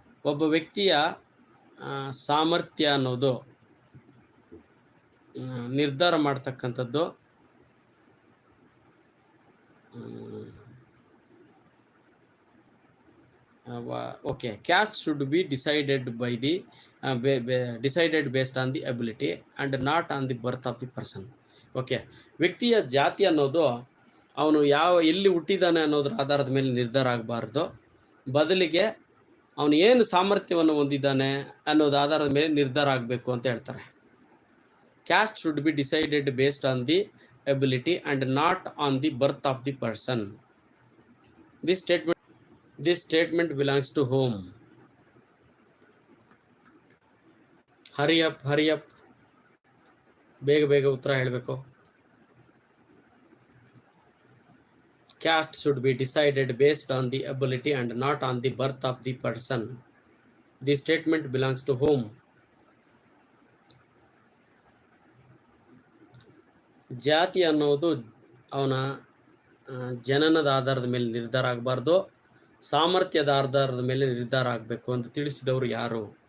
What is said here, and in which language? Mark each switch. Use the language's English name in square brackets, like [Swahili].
[Kannada] ಒಬ್ಬ ವ್ಯಕ್ತಿಯ ಸಾಮರ್ಥ್ಯ ಅನ್ನೋದು ನಿರ್ಧಾರ ಮಾಡ್ತಕ್ಕಂಥದ್ದು [English] okay, caste should be decided by the decided based on the ability and not on the birth of the person. [Kannada] Okay, ವ್ಯಕ್ತಿಯ ಜಾತಿ ಅನ್ನೋದು ಅವನು ಎಲ್ಲಿ ಹುಟ್ಟಿದ್ದಾನೆ ಅನ್ನೋದ್ರ ಆಧಾರದ ಮೇಲೆ ನಿರ್ಧಾರ ಆಗಬಾರ್ದು, ಬದಲಿಗೆ ಅವನು ಏನು ಸಾಮರ್ಥ್ಯವನ್ನು ಹೊಂದಿದ್ದಾನೆ ಅನ್ನೋದು ಆಧಾರದ ಮೇಲೆ ನಿರ್ಧಾರ ಆಗಬೇಕು ಅಂತ ಹೇಳ್ತಾರೆ. [English] Caste should be decided based on the ability and not on the birth of the person. This statement belongs to whom? Hurry up. [Kannada] ಬೇಗ ಉತ್ತರ ಹೇಳಬೇಕು. [English] Caste should be decided based on the ability and not on the birth of the person. This statement belongs to whom? [Kannada] ಜಾತಿ ಅನ್ನೋದು ಅವನ ಜನನದ ಆಧಾರದ ಮೇಲೆ ನಿರ್ಧಾರ ಆಗಬಾರ್ದು, ಸಾಮರ್ಥ್ಯದ ಆಧಾರದ ಮೇಲೆ ನಿರ್ಧಾರ ಆಗಬೇಕು ಅಂತ ತಿಳಿಸಿದವರು ಯಾರು?